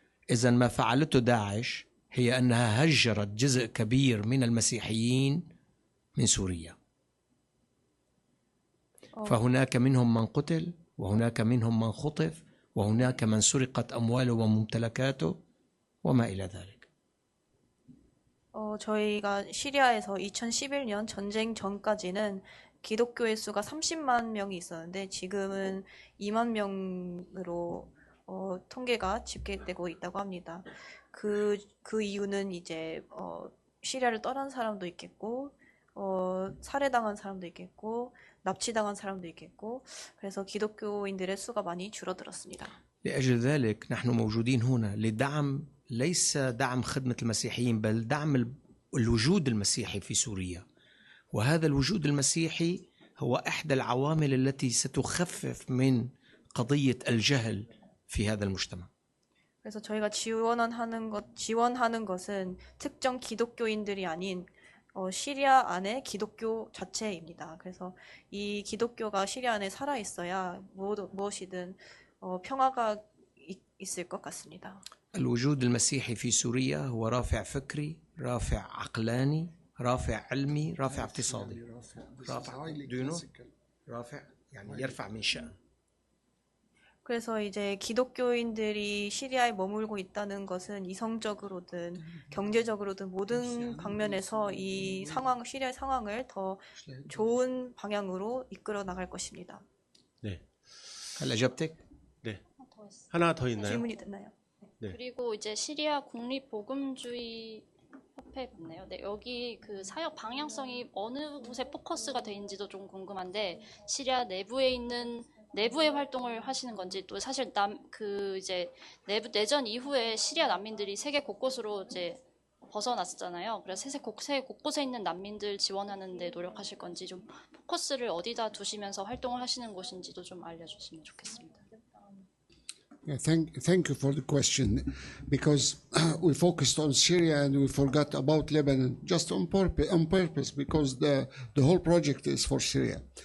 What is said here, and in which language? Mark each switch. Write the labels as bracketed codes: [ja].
[ar] إذن ما فعلته داعش هي أنها هجرت جزء كبير من المسيحيين من سوريا. فهناك منهم من قتل، وهناك منهم من خطف، وهناك من سرقت أمواله وممتلكاته وما إلى ذلك. [ko] 저희가 시리아에서 2011년 전쟁 전까지는 기독교의 수가 30만 명이 있었는데 지금은 2만 명으로 통계가 집계되고 있다고 합니다. 그 이유는 이제 시리아를 떠난 사람도 있겠고 살해당한 사람도 있겠고 납치당한 사람도 있겠고 그래서 기독교인들의 수가 많이 줄어들었습니다. [ar] لأجل ذلك نحن موجودين هنا لدعم ليس دعم خدمة المسيحيين بل دعم الوجود المسيحي في سوريا. وهذا الوجود المسيحي هو إحدى العوامل التي ستخفف من قضية الجهل في هذا المجتمع. [ko] 그래서 저희가 지원하는 것은 특정 기독교인들이 아닌 시리아 안의 기독교 자체입니다. 그래서 이 기독교가 시리아 안에 살아 있어야 무엇이든 평화가 있을 것 같습니다. [ar] الوجود المسيحي في سوريا هو رافع فكري، رافع عقلاني، رافع علمي، رافع اقتصادي. رافع دونه، رافع يعني يرفع من شأن. [ko] 그래서 이제 기독교인들이 시리아에 머물고 있다는 것은 이성적으로든 경제적으로든 모든 방면에서 이 상황, 시리아의 상황을 더 좋은 방향으로 이끌어 나갈 것입니다. 네. [ar] هل أجبتك؟ [ko] 네. 하나 더 있나요? 질문이 됐나요? 네. 그리고 이제 시리아 국립복음주의 협회 봤네요. 네, 여기 그 사역 방향성이 어느 곳에 포커스가 돼 있는지도 좀 궁금한데 시리아 내부에 있는 내부의 활동을 하시는 건지 또 사실 이제 내전 이후에 시리아 난민들이 세계 곳곳으로 이제 벗어났잖아요. 그래서 세계 곳곳에 있는 난민들 지원하는 데 노력하실 건지 좀 포커스를 어디다 두시면서 활동을 하시는 곳인지도 좀 알려주시면 좋겠습니다. [en] Yeah, thank you for the question, because we focused on Syria and we forgot about Lebanon just on purpose, because the whole project is for Syria.